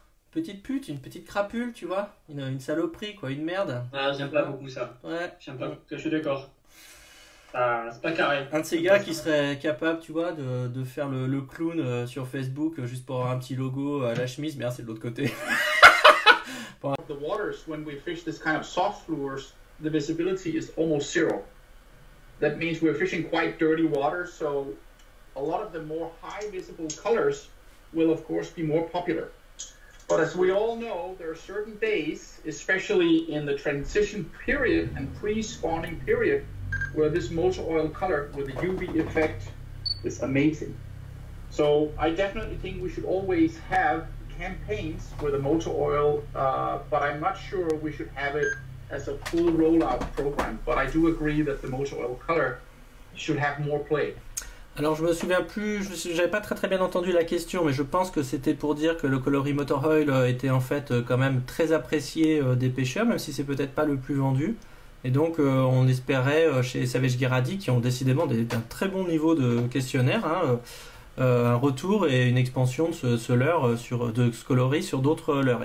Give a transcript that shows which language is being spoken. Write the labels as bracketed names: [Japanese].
[French] Petite pute, une petite crapule, tu vois? Une saloperie, quoi, une merde. Ah, j'aime pas beaucoup ça. Ouais. J'aime pas. Je suis d'accord. Ah, c'est pas carré. Un de ces gars qui serait capable, tu vois, de faire le clown sur Facebook juste pour avoir un petit logo à la chemise, mais c'est de l'autre côté. [English] The waters, when we fish this kind of soft fluors, the visibility is almost zero. That means we're fishing quite dirty water, so a lot of the more high visible colors will of course be more popular. But as we all know, there are certain days, especially in the transition period and pre-spawning period, where this motor oil color with the UV effect is amazing. So I definitely think we should always have campaigns with the motor oil, but I'm not sure we should have it as a full rollout program. But I do agree that the motor oil color should have more play. [French] Alors je me souviens plus, j'avais pas très bien entendu la question, mais je pense que c'était pour dire que le coloris motor oil était en fait quand même très apprécié des pêcheurs, même si c'est peut-être pas le plus vendu. Et donc on espérait chez Savage Gueradi, qui ont décidément d'un très bon niveau de questionnaire, un retour et une expansion de ce leurre, de ce coloris sur d'autres leurres.